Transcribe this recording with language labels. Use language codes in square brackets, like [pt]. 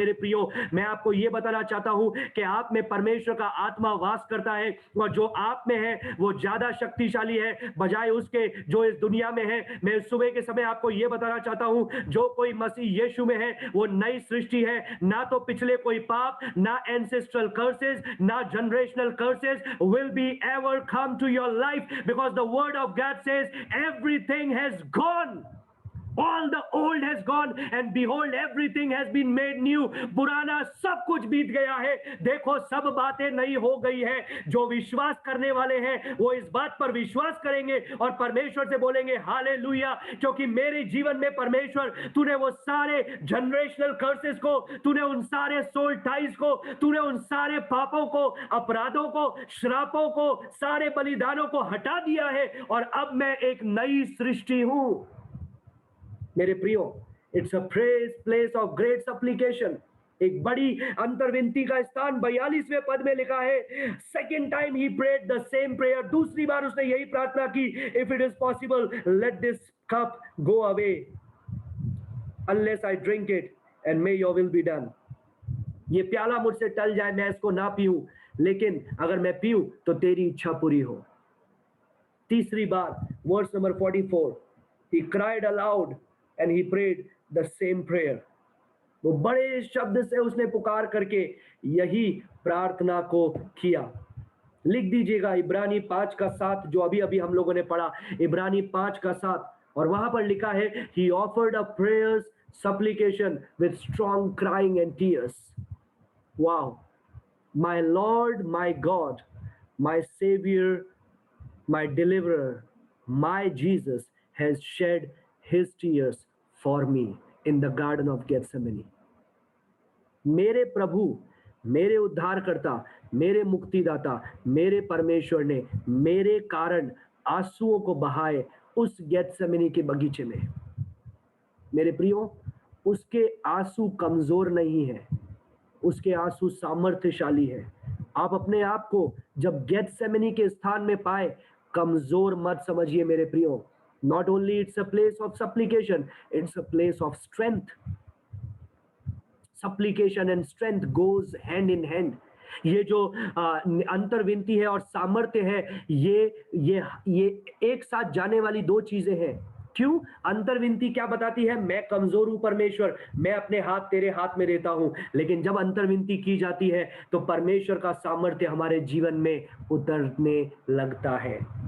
[hi] मेरे प्रियो, मैं आपको ये बताना चाहता हूं कि आप में परमेश्वर का आत्मा वास करता है, और जो आप में है वो ज्यादा शक्तिशाली है बजाय उसके जो इस दुनिया में है। मैं इस सुबह के समय आपको ये बताना चाहता हूं, जो कोई मसीह यीशु में है वो नई सृष्टि है। ना तो पिछले कोई पाप, [en] ना ancestral curses, ना generational curses will be ever come to your life, because the word of God says everything has gone, all the old has gone and behold everything has been made new। [hi] पुराना सब कुछ बीत गया है, देखो सब बातें नई हो गई है। जो विश्वास करने वाले हैं वो इस बात पर विश्वास करेंगे और परमेश्वर से बोलेंगे हालेलुया, क्योंकि मेरे जीवन में परमेश्वर तूने वो सारे जनरेशनल कर्सेस को, तूने उन सारे सोल टाइज को, तूने उन सारे पापों को, अपराधों को, श्रापों को, सारे बलिदानों को हटा दिया है, और अब मैं एक नई सृष्टि हूं। मेरे प्रियो, [en] It's a place of great supplication. [hi] एक बड़ी अंतर्विनती का स्थान 42वें पद में लिखा है, [en] second time ही prayed the same prayer, [hi] दूसरी बार उसने यही प्रार्थना की, [en] If it is possible let this cup go away unless I drink it and may your will be done. [hi] ये प्याला मुझसे टल जाए, मैं इसको ना पीऊं, लेकिन अगर मैं पीऊं तो तेरी इच्छा पूरी हो। तीसरी बार, [en] Verse number 44, he cried aloud and he prayed the same prayer। [hi] वो बड़े शब्द से उसने पुकार करके यही प्रार्थना को किया। लिख दीजिएगा इब्रानी 5:7, जो अभी अभी हम लोगों ने पढ़ा, इब्रानी 5:7, और वहां पर लिखा है, [en] he offered up prayers supplication with strong crying and tears। wow, my Lord, my God, my Savior, my deliverer, my Jesus has shed his tears for me in the garden of Gethsemane। [hi] मेरे प्रभु, मेरे उद्धारकर्ता, मेरे मुक्तिदाता, मेरे परमेश्वर ने मेरे कारण आंसुओं को बहाए उस गेत्सेमनी के बगीचे में। मेरे प्रियो, उसके आंसू कमजोर नहीं है, उसके आंसू सामर्थ्यशाली है। आप अपने आप को जब गेत्सेमनी के स्थान में पाए, कमजोर मत समझिए मेरे प्रियो। [en] Not only it's a place of supplication, it's a place of strength। Supplication and strength goes hand in hand। [hi] ये जो अंतर्विनती है और सामर्थ्य है, ये एक साथ जाने वाली दो चीजें हैं। क्यों? अंतर्विनती क्या बताती है? मैं कमजोर हूं परमेश्वर, मैं अपने हाथ तेरे हाथ में देता हूं। लेकिन जब अंतर्विनती की जाती है तो परमेश्वर का सामर्थ्य हमारे जीवन में उतरने लगता है।